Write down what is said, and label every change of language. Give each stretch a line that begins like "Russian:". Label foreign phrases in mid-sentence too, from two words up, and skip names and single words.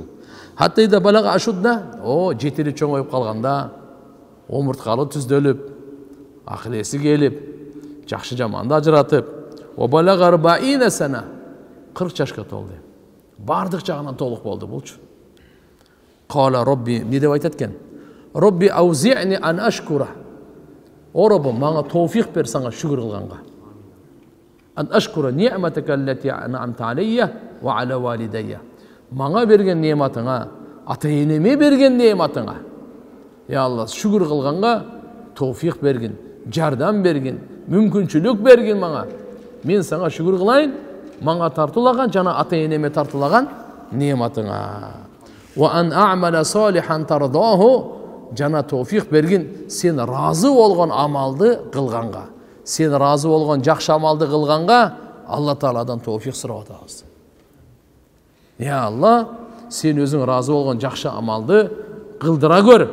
Kyrgyz: Хаттайда балага ашудда, жетили чоңоюп калганда, омурткалы түздөлүп, акыл эси келип, жакшы жаманды ажыратып, о балага 40 сана, 40 жашка толду. Бардык жагынан толук болду булчу.
Arabic: قال رب,
Kyrgyz: эмне деп айтат экен?
Arabic: رب أوزعني أن أشكر. О Роббум,
Kyrgyz: мага товфик бер сага шүгүр кылганга.
Arabic: أن أشكر نعمتك التي أنعمت علي وعلى والدي.
Kyrgyz: Мага берген неmatыңа, ата-энеме берген неmatыңа. Я Алла, шүгүр кылганга товфик бергин, жардам бергин, мүмкүнчүлүк бергин мага. Мен сага шүгүр кылайын, мага тартылаган жана ата-энеме тартылаган неmatыңа.
Arabic: وأن أعمل صالحا ترضاه,
Kyrgyz: жана товфик бергин, сен разы болгон амалды кылганга. Сен разы болгон жакшы амалды кылганга Алла Тааладан товфик сурап атабыз. Я Алла, сен өзүң разы болгон жакшы амалды кылдыра көр.